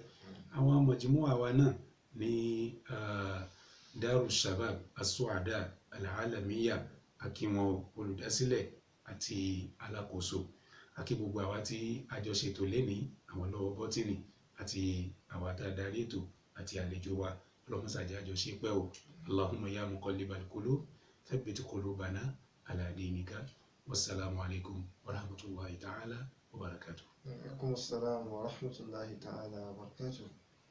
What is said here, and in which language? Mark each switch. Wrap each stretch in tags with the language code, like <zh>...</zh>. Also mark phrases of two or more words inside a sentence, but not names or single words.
<yo>Àwọn majmu'a wa náà ní Darus Shabab As-Su'ada Al-Alamiyya akínwó olùdásílẹ̀ àti alákòóso, akí gbogbo àwa tí àjọṣètò lénìí, àwọn lọ́wọ́ bọ́tìnì àti àwa tá a darí ètò àti àlejò wa ọlọ́mọṣàjẹ́ àjọṣe pẹ́ o.</yo> <ar>اللهم يا مقلب القلوب ثبت قلوبنا على دينك. والسلام عليكم ورحمة الله تعالى وبركاته. وعليكم السلام ورحمة الله تعالى وبركاته.</ar>